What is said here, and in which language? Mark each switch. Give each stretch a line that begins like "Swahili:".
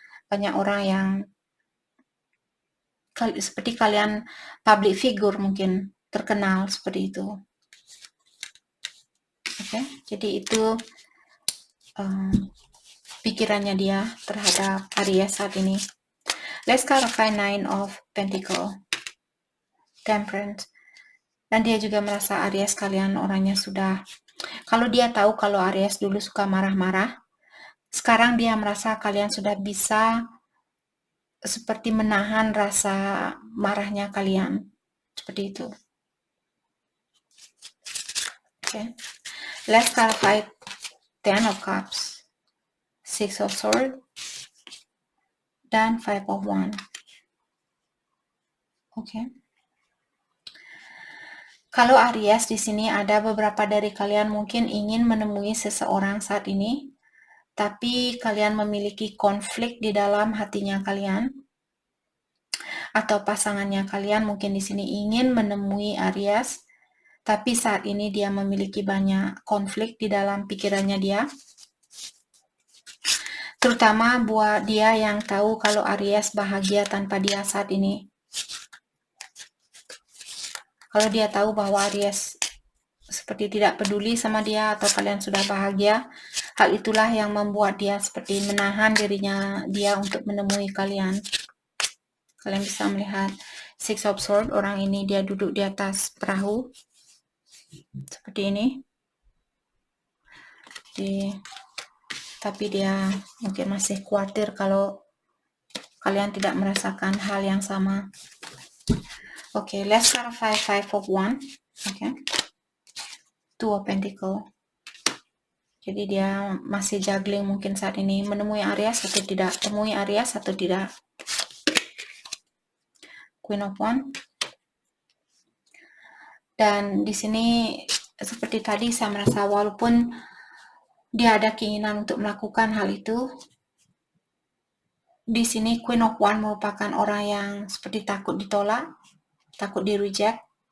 Indonesian: banyak orang yang seperti kalian public figure mungkin terkenal seperti itu. Oke, jadi itu pikirannya dia terhadap Aries saat ini.
English: Let's clarify 9 of Pentacle, Temperance.
Indonesian: Dan dia juga merasa Aries kalian orangnya sudah, kalau dia tahu kalau Aries dulu suka marah-marah, sekarang dia merasa kalian sudah bisa seperti menahan rasa marahnya kalian. Seperti itu. Okay.
English: Let's clarify 10 of Cups, 6 of Swords, dan 5 of Wands. Okay.
Indonesian: Kalau Aries di sini ada beberapa dari kalian mungkin ingin menemui seseorang saat ini, tapi kalian memiliki konflik di dalam hatinya kalian, atau pasangannya kalian mungkin di sini ingin menemui Aries, tapi saat ini dia memiliki banyak konflik di dalam pikirannya dia. Terutama buat dia yang tahu kalau Aries bahagia tanpa dia saat ini. Kalau dia tahu bahwa Aries seperti tidak peduli sama dia atau kalian sudah bahagia, hal itulah yang membuat dia seperti menahan dirinya dia untuk menemui kalian. Kalian bisa melihat 6 of Swords, orang ini dia duduk di atas perahu seperti ini. Tapi dia mungkin masih khawatir kalau kalian tidak merasakan hal yang sama.
English: Okay, let's clarify 5 of Wands. Okay. 2 of Pentacle.
Indonesian: Jadi dia masih juggling mungkin saat ini, menemui Aries atau tidak, temui Aries atau tidak.
English: Queen of Wands.
Indonesian: Dan di sini seperti tadi saya merasa walaupun dia ada keinginan untuk melakukan hal itu, di sini Queen of Wands merupakan orang yang seperti takut ditolak, takut di reject.